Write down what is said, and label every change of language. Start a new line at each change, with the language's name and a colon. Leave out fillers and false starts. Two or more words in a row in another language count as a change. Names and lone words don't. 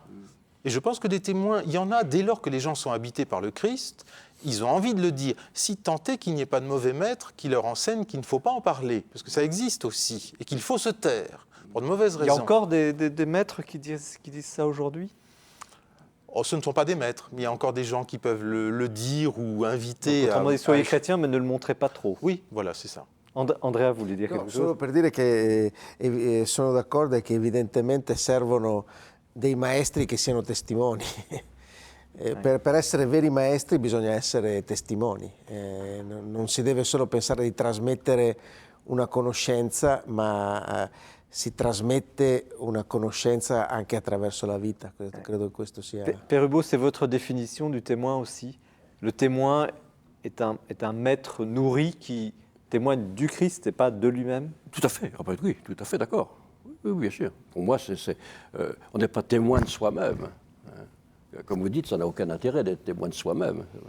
French: Et je pense que des témoins, il y en a dès lors que les gens sont habités par le Christ, ils ont envie de le dire, si tant est qu'il n'y ait pas de mauvais maître qui leur enseigne qu'il ne faut pas en parler, parce que ça existe aussi, et qu'il faut se taire, pour de mauvaises raisons. Il y a encore des maîtres qui disent ça aujourd'hui? Oh, ce ne sont pas des maîtres, mais il y a encore des gens qui peuvent le dire ou inviter. Autrement dit, soyez chrétien, mais ne le montrez pas trop. Oui, voilà, c'est ça. Andrea, vous voulez dire quelque
Italian: Solo
French: chose?
Italian: per dire che sono d'accordo e che evidentemente servono dei maestri che siano testimoni. Per essere veri maestri bisogna essere testimoni. Non si deve solo pensare di trasmettere una conoscenza, ma si trasmette una conoscenza anche attraverso la vita. Credo che questo sia...
French: Père Hugo, c'est votre définition du témoin aussi? Le témoin est un maître nourri qui témoigne du Christ et pas de lui-même? Tout à fait, oui, tout à fait, d'accord. Oui, bien sûr. Pour moi, on n'est pas témoin de soi-même. Comme vous dites, ça n'a aucun intérêt d'être témoin de soi-même.